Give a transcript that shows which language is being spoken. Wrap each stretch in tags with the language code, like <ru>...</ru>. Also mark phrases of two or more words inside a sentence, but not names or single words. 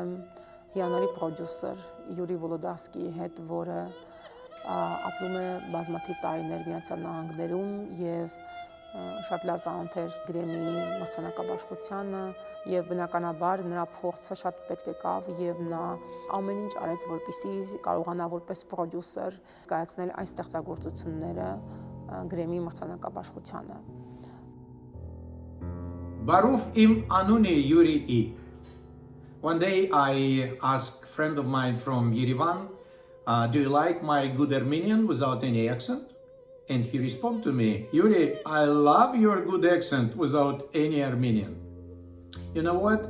<hy>եմ հիանալի պրոդյուսեր Յուրի Վոլոդարսկիի հետ, որը ապրում է բազմաթիվ տարիներ Միացյալ Նահանգներում եւ շատ լավ ծանոթ էր գրեմիի մրցանակաբաշխությանը եւ բնականաբար նրա փորձը շատ պետք եկավ եւ նա ամեն ինչ արեց, որպեսզի կարողանա որպես պրոդյուսեր կայացնել այս ստեղծագործությունները գրեմիի մրցանակաբաշխությանը։ Բարով իմ անունը Yuri E.</hy> <en>One day I asked a friend of mine from Yerevan, do you like my good Armenian without any accent? And he responded to me, Yuri, I love your good accent without any Armenian. You know what?</en>